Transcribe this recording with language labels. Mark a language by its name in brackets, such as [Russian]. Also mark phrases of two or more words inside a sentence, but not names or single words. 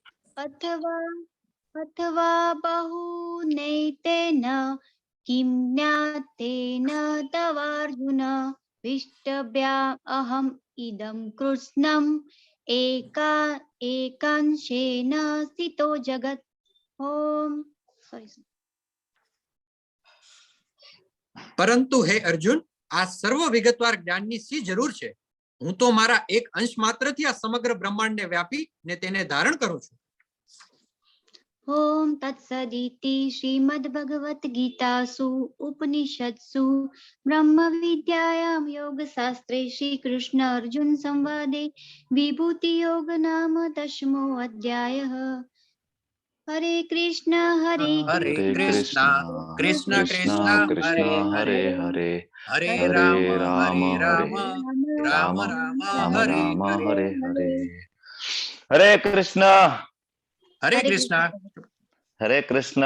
[Sanskrit] अथवा अथवा बहुनैतेन किं ज्ञातेन तवार्जुन विष्टव्या अहम् इदं कृत्स्नम् एकांशेन स्थितो जगत्. [English] ओम. सॉरी. [Gujarati] પરંતુ હે અર્જુન, આ સર્વ વિગતવાર જ્ઞાનની શી જરૂર છે? હું તો મારા એક અંશ માત્રથી આ સમગ્ર બ્રહ્માંડને વ્યાપી ને તેને ધારણ કરું છું. [Sanskrit] ओम तत्सदिति श्रीमद्भगवद्गीतासु उपनिषत्सु ब्रह्मविद्यायां योगशास्त्रे श्रीकृष्ण अर्जुन संवादे विभूति योग नाम 10मो अध्यायः. हरे कृष्ण હરે કૃષ્ણ કૃષ્ણ કૃષ્ણ હરે હરે હરે રામ રામ રામ હરે હરે. હરે કૃષ્ણ હરે કૃષ્ણ. હરે કૃષ્ણ.